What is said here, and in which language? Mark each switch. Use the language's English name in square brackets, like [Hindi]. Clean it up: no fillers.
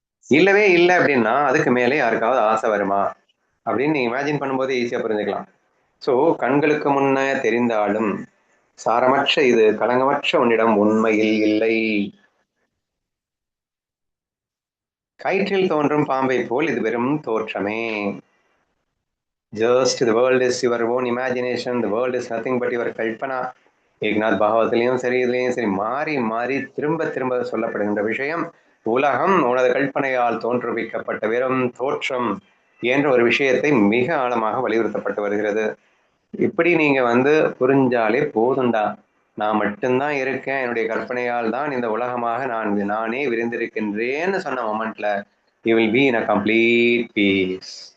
[Tamil] இல்லவே இல்லை அப்படின்னா அதுக்கு மேலே யாருக்காவது ஆசை வருமா அப்படின்னு நீங்க இமேஜின் பண்ணும்போது ஈஸியா புரிஞ்சுக்கலாம். ஸோ கண்களுக்கு முன்ன தெரிந்தாலும் சாரமற்ற இது களங்கமற்ற உன்னிடம் உண்மையில் இல்லை. கயிற்றில் தோன்றும் பாம்பை போல் இது வெறும் தோற்றமே. [English] Just the world is your own imagination, the world is nothing but your கல்பனா. [Tamil] Eknath பாகவத்திலையும் சரி இதுலையும் சரி மாறி மாறி திரும்ப திரும்ப சொல்லப்படுகின்ற விஷயம், உலகம் உனது கல்பனையால் தோற்றுவிக்கப்பட்ட வெறும் தோற்றம் என்ற ஒரு விஷயத்தை மிக ஆழமாக வலியுறுத்தப்பட்டு வருகிறது. இப்படி நீங்க வந்து புரிஞ்சாலே போதுண்டா. நான் மட்டும்தான் இருக்கேன், என்னுடைய கற்பனையால் தான் இந்த உலகமாக நானே விரிந்திருக்கின்றேன்னு சொன்ன மொமெண்ட்ல you will be in a complete piece.